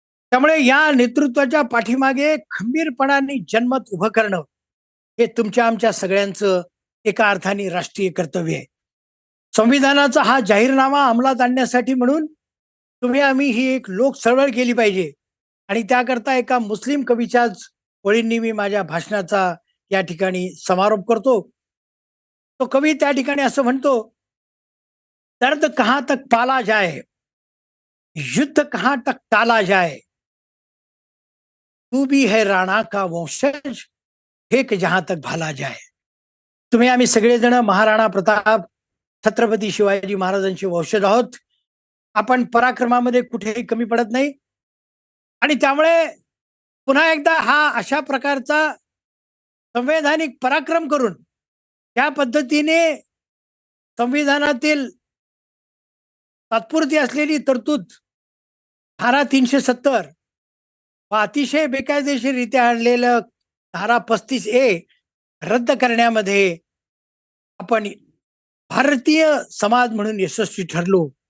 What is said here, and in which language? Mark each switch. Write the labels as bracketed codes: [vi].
[mr] त्यामुळे या नेतृत्वाच्या पाठीमागे खंबीरपणाने जनमत उभं करणं हे तुमच्या आमच्या सगळ्यांचं एका अर्थाने राष्ट्रीय कर्तव्य आहे. संविधानाचा हा जाहीरनामा अंमलात आणण्यासाठी म्हणून तुम्ही आम्ही ही एक लोक चळवळ केली पाहिजे आणि त्याकरता एका मुस्लिम कवीच्याच ओळींनी मी माझ्या भाषणाचा या ठिकाणी समारोप करतो. तो कवी त्या ठिकाणी असं म्हणतो, [hi] दर्द कहां तक पाला जाए, युद्ध कहां तक टाला जाए, तू भी है राणा का वंशज, फेक जहां तक भाला जाए. [mr] तुम्ही आम्ही सगळेजण महाराणा प्रताप छत्रपती शिवाजी महाराजांचे वंशज आहोत. आपण पराक्रमामध्ये कुठेही कमी पडत नाही आणि त्यामुळे पुन्हा एकदा हा अशा प्रकारचा संवैधानिक पराक्रम करून त्या पद्धतीने संविधानातील तात्पुरती असलेली तरतूद धारा 370 व अतिशय बेकायदेशीररित्या आणलेलं धारा 35A रद्द करण्यामध्ये आपण भारतीय समाज म्हणून यशस्वी ठरलो.